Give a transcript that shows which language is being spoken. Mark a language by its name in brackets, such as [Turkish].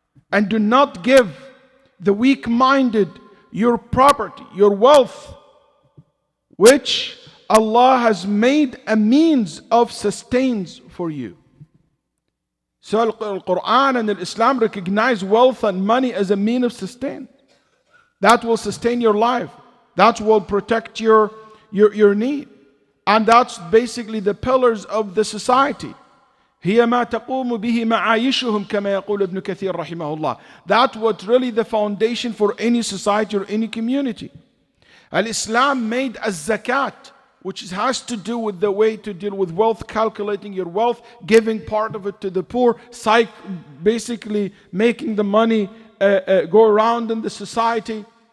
[English] And do not give the weak-minded your property, your wealth, which Allah has made a means of sustenance for you. So Al-Quran and Islam recognize wealth and money as a means of sustenance. That will sustain your life. That will protect your need. And that's basically the pillars of the society. [Arabic] هي ما تقوم به معايشهم كما يقول ابن كثير رحمه الله. [English] That's what really the foundation for any society or any community. Al-Islam made a zakat, which has to do with the way to deal with wealth, calculating your wealth, giving part of it to the poor, basically making the money go around in the society.